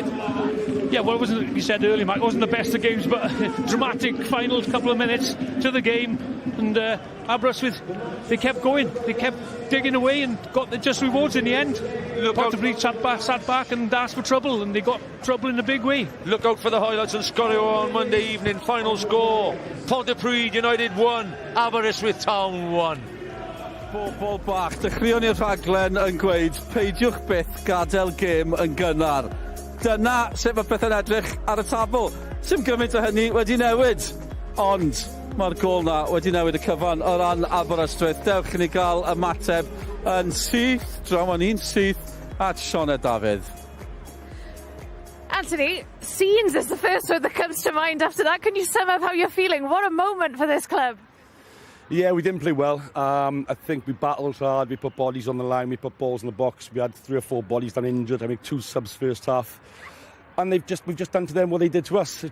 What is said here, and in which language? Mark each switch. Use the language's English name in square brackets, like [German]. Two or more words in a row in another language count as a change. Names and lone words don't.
[English] Yeah, well, it wasn't, you said earlier, Mike, it wasn't the best of games, but dramatic final couple of minutes to the game. And Aberystwyth, they kept going. They kept digging away and got the just rewards in the end. Pontypridd sat back and asked for trouble, and they got trouble in a big way. Look out for the highlights on Scorio on Monday evening. Final score, Pontypridd United 1, Aberystwyth Town 1. [Welsh] Bobl bach, dechreuwn ni'r rhaglen yn gweud peidiwch byth gadael gêm yn gynnar. Dyna sut mae pethau'n edrych ar y tabl. Sim gymaint o hynny wedi newid, ond Mae'r gol na wedi newid y cyfan o ran Aberystwyth. Dewch i ni gael ymateb yn syth, draw yn un syth, at Sioned Dafydd. [English] Anthony, scenes is the first word that comes to mind after that. Can you sum up how you're feeling? What a moment for this club. Yeah, we didn't play well. I think we battled hard, we put bodies on the line, we put balls in the box. We had 3 or 4 bodies done injured, I mean 2 subs first half. And we've just done to them what they did to us.